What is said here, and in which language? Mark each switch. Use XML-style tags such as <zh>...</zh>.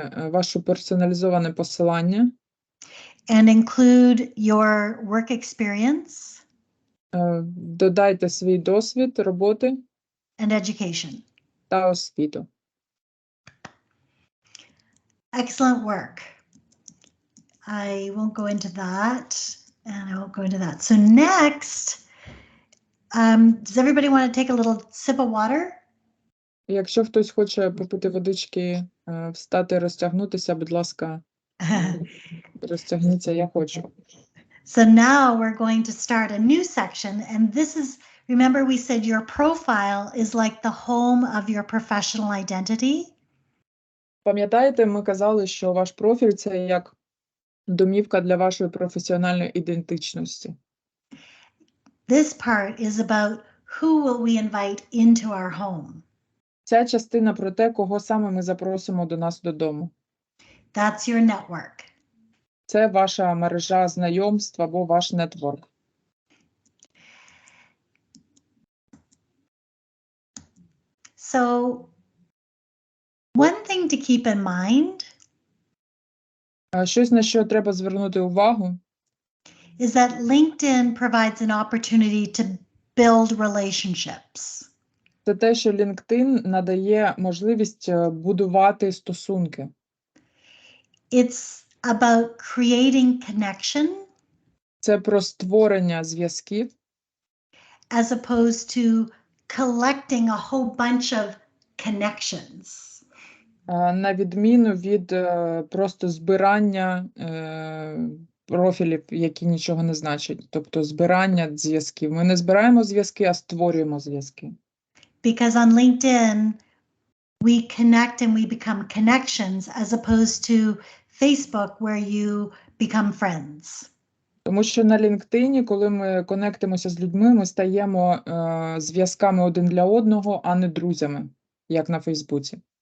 <uk>ваше персоналізоване посилання,</uk> <en>and include your work experience</en> <uk>додайте свій досвід роботи</uk> <en>and education.</en> <uk>та освіту.</uk> <en>Excellent work. I won't go into that, and I won't go into that. So next, does everybody want to take a little sip of water?</en> <uk>Якщо хтось хоче попити водички, встати, розтягнутися, будь ласка, розтягніться, я хочу.</uk> <en>So now we're going to start a new section, and this is, remember we said your profile is like the home of your professional identity.</en> <uk>Пам'ятаєте, ми казали, що ваш профіль – це як домівка для вашої професіональної ідентичності.</uk> <en>This part is about who will we invite into our home.</en> <uk>Ця частина про те, кого саме ми запросимо до нас додому.</uk> <en>That's your network.</en> <uk>Це ваша мережа знайомств або ваш нетворк.</uk> <en>So one thing to keep in mind</en> <uk>Щось, на що треба звернути увагу,</uk> <en>is that LinkedIn provides an opportunity to build relationships.</en> <uk>це те, що LinkedIn надає можливість будувати стосунки.</uk> <en>It's about creating connection</en> <uk>Це про створення зв'язків,</uk> <en>as opposed to collecting a whole bunch of connections.</en> <uk>на відміну від просто збирання профілів, які нічого не значать. Тобто збирання зв'язків. Ми не збираємо зв'язки, а створюємо зв'язки.</uk> <en>Because on LinkedIn, we connect and we become connections as opposed to Facebook where you become friends.</en> <uk>Тому що на LinkedIn, коли ми конектимося з людьми, ми стаємо зв'язками один для одного, а не друзями, як на Фейсбуці.</uk>